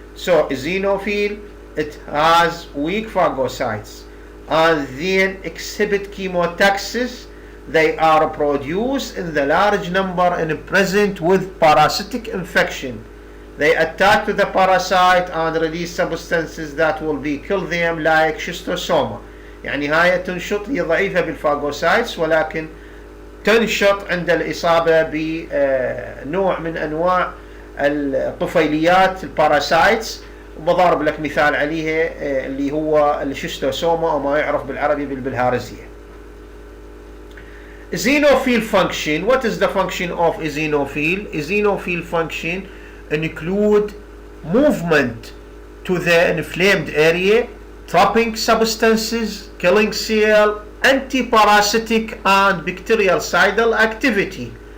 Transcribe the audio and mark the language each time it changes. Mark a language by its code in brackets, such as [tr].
[en] So Xenophile, it has weak phagocytes and then exhibit chemotaxis. They are produced in the large number and present with parasitic infection. They attack to the parasite and release substances that will be kill them like schistosoma. [ar] يعني هاي تنشط، هي ضعيفة بالفاغوسايتس ولكن تنشط عند الإصابة بنوع من أنواع الطفيليات الباراسايتس. وبضارب لك مثال عليها اللي هو الشيستوسوما أو ما يعرف بالعربي بالهارزية. [en] Xenophile function. What is the function of a xenophile? A xenophile function include movement to the inflamed area, trapping substances, killing cell, anti-parasitic and bactericidal activity.